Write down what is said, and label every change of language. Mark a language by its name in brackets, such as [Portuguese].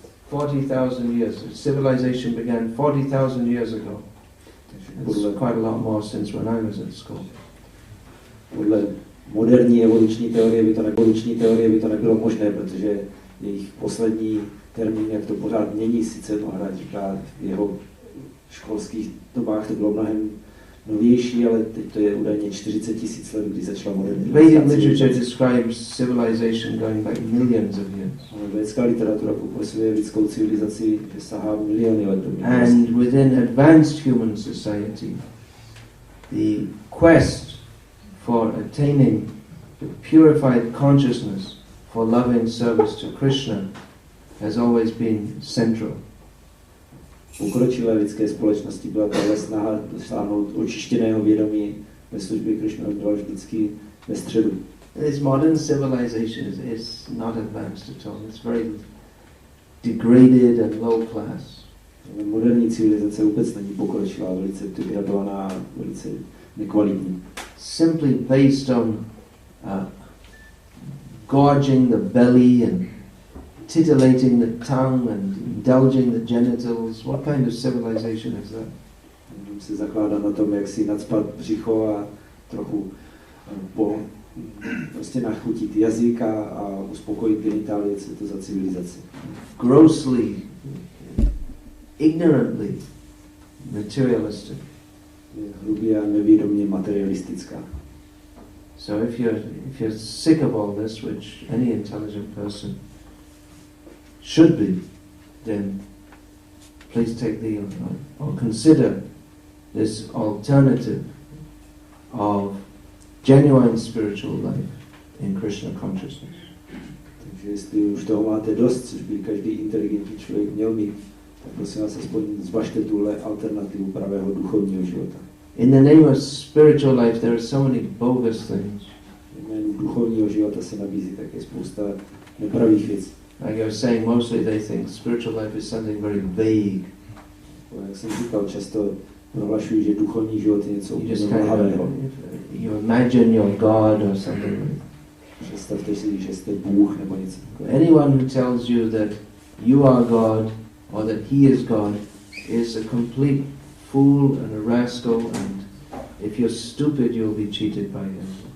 [English] 40,000 years. Civilization began 40,000 years ago. It's quite a lot more since when I was at school. [Czech] Podle moderní evoluční teorie by to nebylo možné, protože jejich poslední termín, jak to pořád mění, sice Maharaj říká, v jeho školských dobách to bylo mnohem novější, ale teď to je údajně 40 000 let, kdy začala moderní. [English] Vedic literature describes civilization going back millions of years. [Czech] Védská literatura popisuje lidskou civilizaci, že sahá miliony let. [English] And within advanced human society, the quest for attaining the purified consciousness for loving service to Krishna has always been central. [Czech] V pokročilé lidské společnosti byla tahle snaha dosáhnout očištěného vědomí ve službě Krishna byla vždycky ve středu. [English] This modern civilization is not advanced at all. It's very degraded and low class. [Czech] Moderní civilizace vůbec není pokročilá, velice degradovaná, velice nekvalitní. [English] Simply based on gorging the belly and titillating the tongue and indulging the genitals. What kind of civilization is that? [Czech] Se zakládá na tom, jak si nacpat břicho a trochu prostě nachutit jazyk a uspokojit genitálie, co je to za civilizaci. [English] Grossly, ignorantly materialistic. [Czech] Je hrubě a nevědomě materialistická. [English] So if you're sick of all this, which any intelligent person should be, then please take or consider this alternative of genuine spiritual life in Krishna consciousness. [Czech] Takže jestli už toho máte dost, což by každý inteligentní člověk měl mít, tak prosím vás aspoň zvažte tuhle alternativu pravého duchovního života. [English] In the name of spiritual life there are so many bogus things. [Czech] Jménu duchovního života se nabízí také spousta nepravých věcí. [English] Like I was saying, mostly they think spiritual life is something very vague. [Czech] Jak jsem říkal, často prohlašují, že duchovní život je něco úplně [English] kind [Czech] mlhavého. [English] You imagine you're God or something. [Czech] Představte si, že jste Bůh nebo něco takového. [English] Anyone who tells you that you are God or that he is God is a complete fool and a rascal, and if you're stupid you'll be cheated by him.